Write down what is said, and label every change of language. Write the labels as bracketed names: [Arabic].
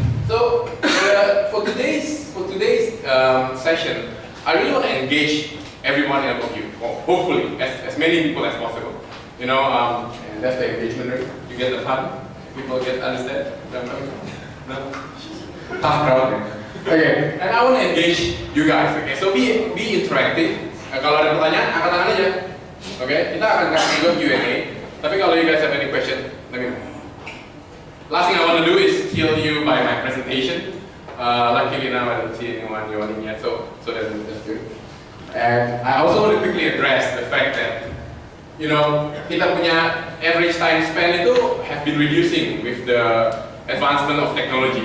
[English] So for today's session, I really want to engage everyone of you, or hopefully as many people as possible. You know, and that's the engagement rate. You get the pun? People understand? No? Tough crowd. Okay, and I want to engage you guys. [Indonesian] Okay, [English] so be interactive. [Indonesian] Kalau ada pertanyaan, angkat tangan aja. Okay, kita akan kasih juga Q&A. Tapi kalau [English] you guys have any question, let me know. Last thing I want to do is kill you by my presentation. Luckily now I don't see anyone yawning yet, so that's good. And I also want to quickly address the fact that, you know, [Indonesian] kita punya [English] average time spent itu have been reducing with the advancement of technology.